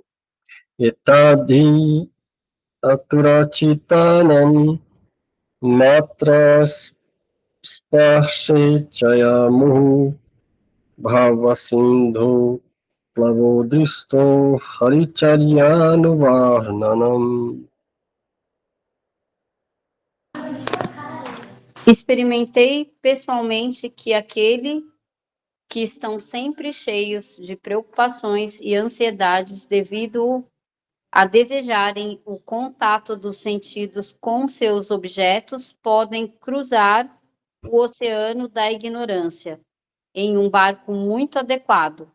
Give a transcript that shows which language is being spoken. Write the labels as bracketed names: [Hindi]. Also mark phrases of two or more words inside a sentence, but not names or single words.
[Sanskrit] Etadi aturachitanam matras sparshe chayamuhu bhavasindhu plavodisto haricharyanuvarnanam. [Portuguese] Experimentei pessoalmente que aquele que estão sempre cheios de preocupações e ansiedades devido a desejarem o contato dos sentidos com seus objetos, podem cruzar o oceano da ignorância em um barco muito adequado.